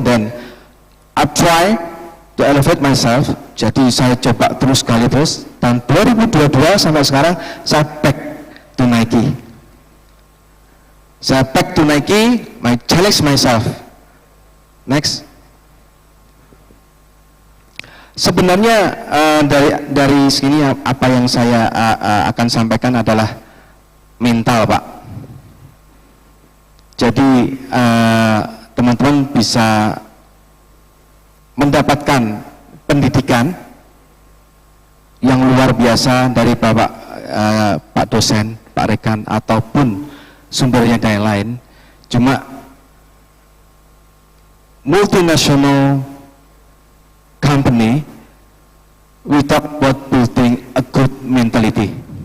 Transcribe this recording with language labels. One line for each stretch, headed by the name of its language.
English: Then I try to elevate myself.
Indonesian: Jadi saya coba terus kali terus. Dan 2022 sampai sekarang saya
English: back to Nike. Saya back to Nike, I challenge myself. Next.
Indonesian: Sebenarnya dari sini apa yang saya akan sampaikan adalah mental, Pak. Jadi teman-teman bisa mendapatkan pendidikan yang luar biasa dari Pak dosen, Pak rekan, ataupun sumbernya dari lain.
English: Cuma multinational company, we talk about building a good mentality.